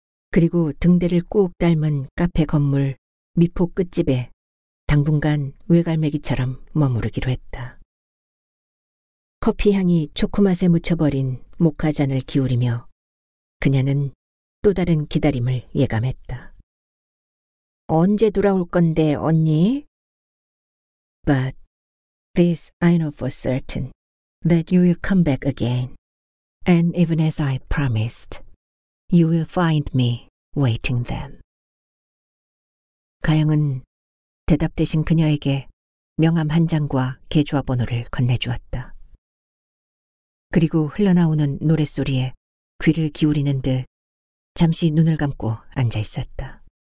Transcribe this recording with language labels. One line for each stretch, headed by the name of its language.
Korean: 그리고 등대를 꼭 닮은 카페 건물 미포 끝집에 당분간 외갈매기처럼 머무르기로 했다. 커피 향이 초코맛에 묻혀버린 모카잔을 기울이며 그녀는 또 다른 기다림을 예감했다. 언제 돌아올 건데, 언니?
English: But this I know for certain, that you will come back again. And even as I promised, you will find me waiting then.
Korean: 가영은 대답 대신 그녀에게 명함 한 장과 계좌번호를 건네주었다. 그리고 흘러나오는 노랫소리에 귀를 기울이는 듯 잠시 눈을 감고 앉아 있었다.